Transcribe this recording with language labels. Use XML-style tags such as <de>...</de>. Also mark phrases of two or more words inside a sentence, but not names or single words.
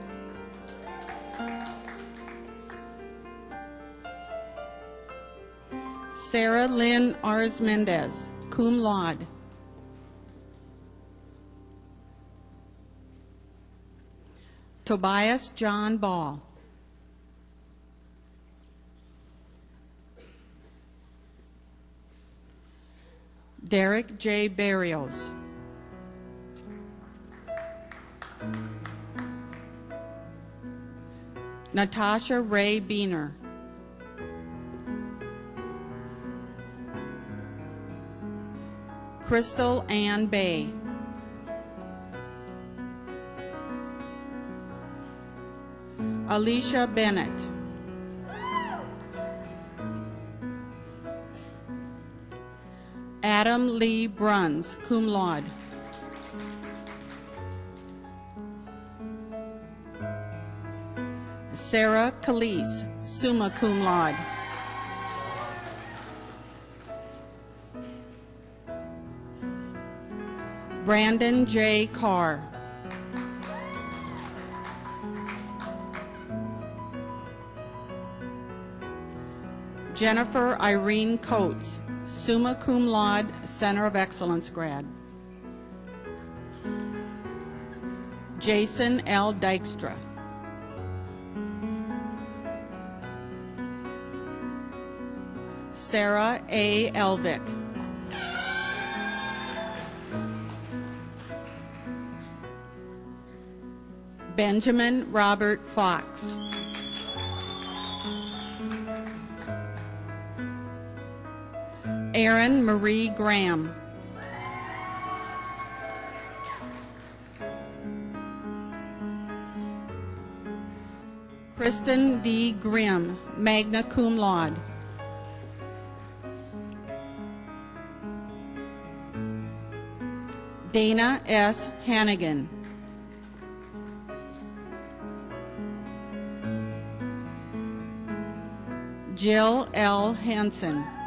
<en>Sarah Lynn Arzmendez,</en> <la>cum laude.</la> <en>Tobias John Ball. Derek J. Barrios. Natasha Ray Beener. Crystal Ann Bay. Alicia Bennett. Adam Lee Bruns,</en> <la>cum laude.</la> <en>Sarah Calise,</en> <la>summa cum laude.</la> <en>Brandon J. Carr. Jennifer Irene Coates,</en> <la>summa cum laude,</la> <en>Center of Excellence grad. Jason L. Dykstra. Sarah A. Elvick. Benjamin Robert Fox. Erin Marie Graham. Kristen D. Grimm,</en> <la>magna cum laude.</la> <en>Dana S. Hannigan. Jill L. Hansen.</en>